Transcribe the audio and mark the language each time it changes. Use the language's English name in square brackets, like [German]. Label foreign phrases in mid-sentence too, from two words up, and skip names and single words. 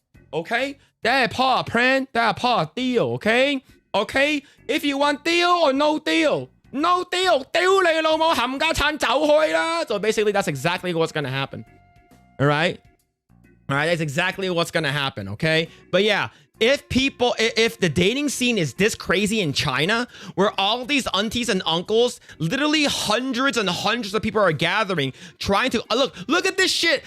[Cantonese] Okay? 但係怕 plan， 但係怕 deal。 [English] Okay? Okay? If you want deal or no deal, no deal， [Cantonese] 屌你老母冚家鏟走開啦。 [English] So basically, that's exactly what's gonna happen. All right? All right, that's exactly what's gonna happen. Okay? But yeah. If the dating scene is this crazy in China, where all these aunties and uncles, literally hundreds and hundreds of people are gathering, trying to look at this shit.